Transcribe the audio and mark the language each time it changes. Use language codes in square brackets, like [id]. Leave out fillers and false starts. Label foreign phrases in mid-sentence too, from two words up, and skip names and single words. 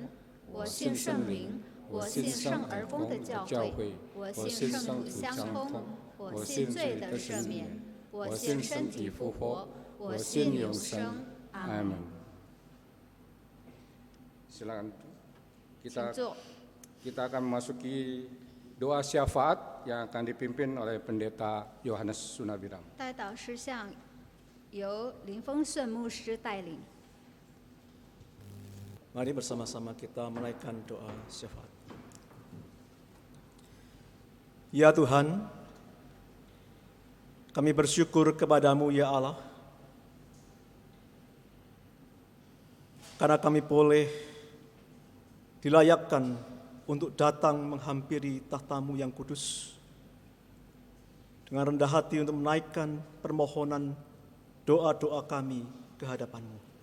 [zh] 我信圣灵。我信圣而公的教会，我信圣徒相通，我信罪的赦免，我信身体复活，我信永生。阿门。 [id] Silakan [zh] 请坐。 [id] kita akan memasuki doa syafaat yang akan dipimpin oleh Pendeta Yohanes Sunabiram. [zh] 代祷事项由林丰顺牧师带领。 [id] Mari bersama-sama kita menaikkan doa syafaat. Ya Tuhan, kami bersyukur kepadamu ya Allah, karena kami boleh dilayakkan untuk datang menghampiri tahta-Mu yang kudus, dengan rendah hati untuk menaikkan permohonan doa-doa kami ke hadapan-Mu.